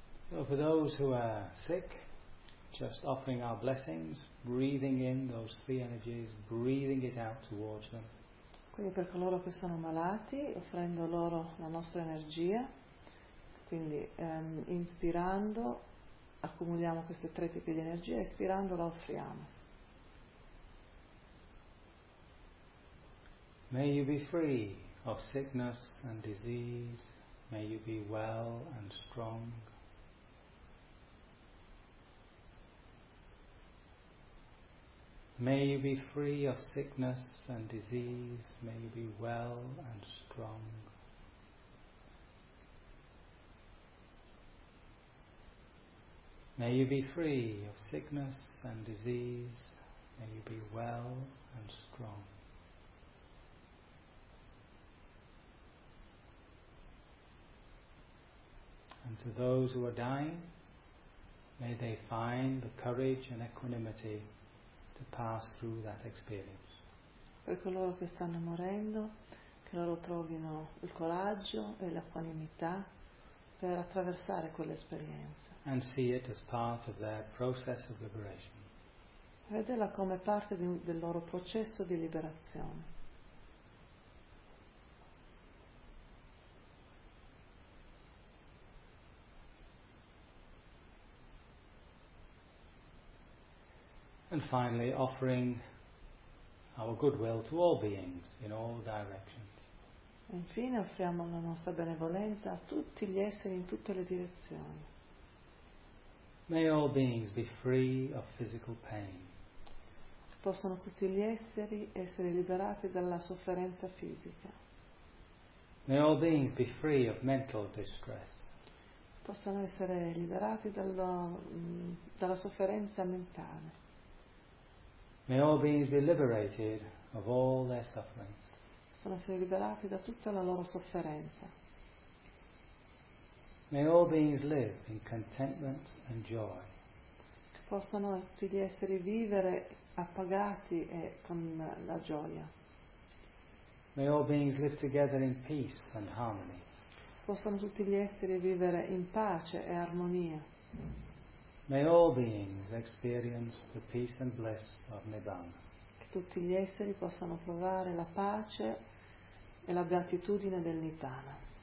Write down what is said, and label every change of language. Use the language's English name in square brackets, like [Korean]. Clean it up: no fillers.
[English] So for those who are sick, just offering our blessings, breathing in those three energies, breathing it out towards them. [Italian] Quindi per coloro che sono malati, offrendo loro la nostra energia. Quindi inspirando accumuliamo queste tre tipi di energia, espirando la offriamo. [English] May you be free of sickness and disease. May you be well and strong. May you be free of sickness and disease. May you be well and strong. May you be free of sickness and disease. May you be well and strong. And to those who are dying, may they find the courage and equanimity to pass through that experience. [Italian] Per coloro che stanno morendo, che loro trovino il coraggio e l'equanimità per attraversare quell'esperienza. [English] And see it as part of their process of liberation. [Italian] Vederla come parte del loro processo di liberazione. [English] And finally, offering our goodwill to all beings in all directions. [Italian] Infine, offriamo la nostra benevolenza a tutti gli esseri in tutte le direzioni. [English] May all beings be free of physical pain. [Italian] Possono tutti gli esseri essere liberati dalla sofferenza fisica. [English] May all beings be free of mental distress. [Italian] Possono essere liberati dalla sofferenza mentale. [English] May all beings be liberated of all their suffering. [Italian] Possono essere liberati da tutta la loro sofferenza. [English] May all beings live in contentment and joy. [Italian] Possono tutti esseri vivere appagati e con la gioia. [English] May all beings live together in peace and harmony. [Italian] Possono tutti gli esseri vivere in pace e armonia. [English] May all beings experience the peace and bliss of Nibbana. [Italian] Che tutti gli esseri possano provare la pace e la beatitudine del Nibbana.